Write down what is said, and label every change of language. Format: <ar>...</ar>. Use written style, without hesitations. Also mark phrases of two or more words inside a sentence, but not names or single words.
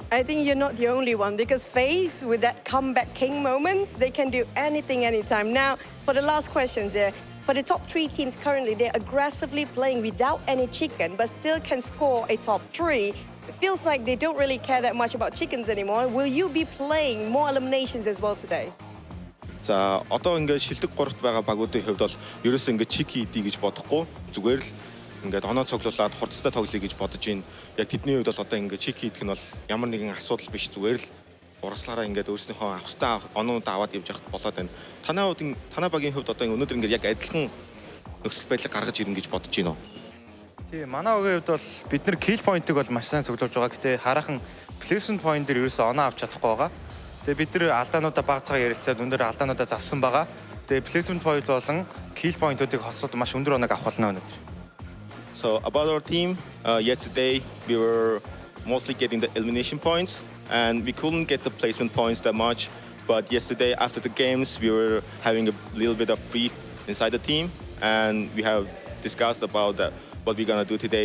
<en>I think you're not the only one, because FaZe, with that comeback king moments, they can do anything, anytime. Now, for the last questions here, for the top 3 teams currently, they're aggressively playing without any chicken, but still can score a top 3. It feels like they don't really care that much about chickens anymore. Will you be playing more eliminations as well today?</en> <mn>За одоо ингээд шилдэг 3-т байгаа багуудын хувьд бол ерөөсөө ингээд чики идэ гэж бодохгүй зүгээр л ингээд оноо цуглуулад хурцтай тоглоё гэж бодож байна. Яг тэдний хувьд бол одоо ингээд чики идэх нь бол ямар нэгэн асуудал биш, зүгээр л урагслаараа ингээд өөрснийхөө авахтай оноод аваад явж яхад болоод байна. Танай багийн хувьд одоо өнөөдөр ингээд яг адилхан нөхцөл байдлыг гаргаж ирнэ гэж бодож байна уу? Тийм, манай огийн хувьд бол бид нар</mn> <en>kill point-</en> <mn>ыг бол маш сайн цуглуулж байгаа. Гэтэ хараахан</mn> <en>placement point</en> <mn>дээр ерөөсөө оноо авч чадахгүй байгаа. Тэгээ бид нар алдаануудаа баг цагаар ярилцаад өндөр алдаануудаа зассан байгаа. Тэгээ</mn> <en>placement point</en> <mn>болон</mn> <en>kill point-</en> <mn>уудыг хослоод маш өндөр оног авах болно өнөөдөр.</mn> <en>So about our team, yesterday we were mostly getting the elimination points and we couldn't get the placement points that much. But yesterday after the games we were having a little bit of free inside the team and we have discussed about that, what we're gonna do today.</en>